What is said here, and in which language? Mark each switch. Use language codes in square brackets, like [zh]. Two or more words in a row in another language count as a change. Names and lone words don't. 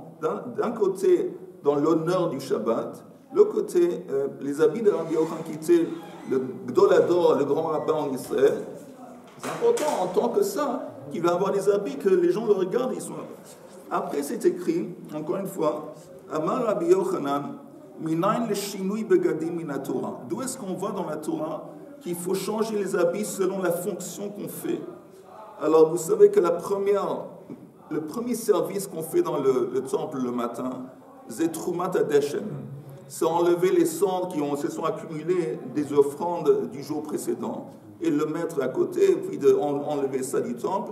[fr] D'un côté, dans l'honneur du Shabbat, l'autre côté, les habits de Rabbi Yochanan qui était le Gdolador, le grand rabbin en Israël. C'est important en tant que ça, qu'il va avoir des habits que les gens le regardent. Après c'est écrit, encore une fois, [he] אמר רבי יוחנן, מניין לשינוי בגדים מן התורה. [fr] D'où est-ce qu'on voit dans la Torah qu'il faut changer les habits selon la fonction qu'on fait? Alors, vous savez que le premier service qu'on fait dans le temple le matin, c'est [he] תרומת הדשן. [fr] C'est enlever les cendres qui se sont accumulées des offrandes du jour précédent et le mettre à côté, puis enlever ça du temple.